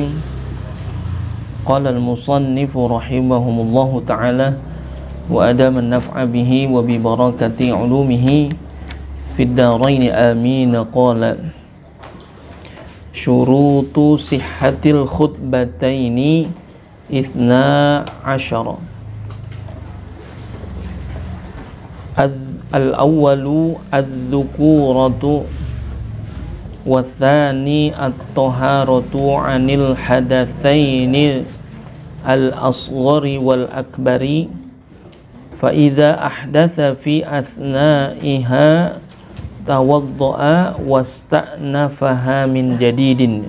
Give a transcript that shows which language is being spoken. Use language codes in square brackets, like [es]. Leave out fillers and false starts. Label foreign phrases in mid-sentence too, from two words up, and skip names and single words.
[ar] قال المصنف رحمه الله تعالى وأدام النفع به وببركة علومه في الدارين آمين. قال شروط صحة الخطبتين 12. الأول الذكورة والثاني الطهارة عن الحدثين الأصغر والأكبر فإذا أحدث في أثنائها توضأ واستأنفها من جديد.